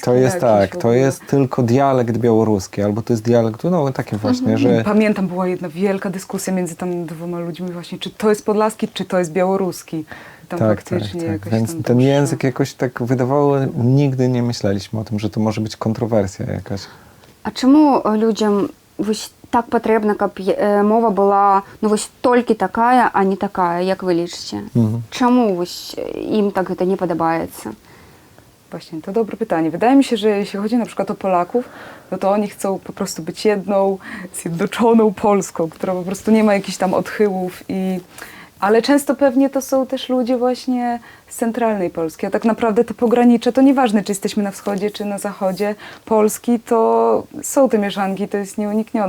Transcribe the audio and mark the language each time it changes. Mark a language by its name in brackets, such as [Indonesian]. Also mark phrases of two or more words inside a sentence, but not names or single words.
[Polish] To jest tak, to jest tylko dialekt białoruski, albo to jest dialekt, no takie właśnie, że... Pamiętam, była jedna wielka dyskusja między tam dwoma ludźmi właśnie, czy to jest podlaski, czy to jest białoruski. Tam faktycznie jakoś Więc tam ten doszło. język jakoś tak wydawało, nigdy nie myśleliśmy o tym, że to może być kontrowersja jakaś. [Ukrainian] А чому людям ось так потрібно, щоб мова була ну ось тільки така, а не така, як ви лічите? Чому ось їм так це не подобається? [Polish] Właśnie, to dobre pytanie. Wydaje mi się, że jeśli chodzi na przykład o Polaków, no to oni chcą po prostu być jedną, zjednoczoną Polską, która po prostu nie ma jakichś tam odchyłów ale często pewnie to są też ludzie właśnie z centralnej Polski, a tak naprawdę te pogranicze, to nieważne, czy jesteśmy na wschodzie, czy na zachodzie Polski, to są te mieszanki, to jest nieuniknione.